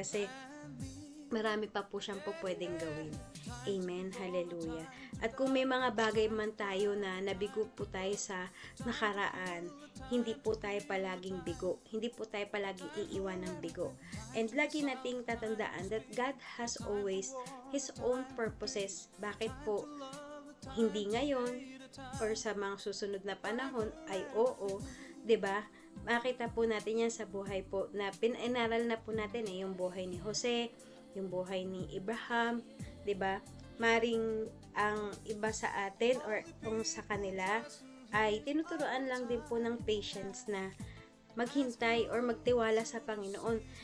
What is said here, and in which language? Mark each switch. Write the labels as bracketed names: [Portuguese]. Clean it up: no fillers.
[Filipino] Kasi marami pa po siyang po pwedeng gawin. Amen. Hallelujah. At kung may mga bagay man tayo na nabigo po tayo sa nakaraan, hindi po tayo palaging bigo. Hindi po tayo palaging iiwan ng bigo. [English] And [Filipino] lagi nating tatandaan [English] that God has always His own purposes. [Filipino] Bakit po hindi ngayon or sa mga susunod na panahon ay oo, 'di ba? Makita po natin yan sa buhay po na pinaral na po natin yung buhay ni Jose, yung buhay ni Abraham, 'di ba? Maring ang iba sa atin or kung sa kanila ay tinuturuan lang din po ng patience na maghintay or magtiwala sa Panginoon.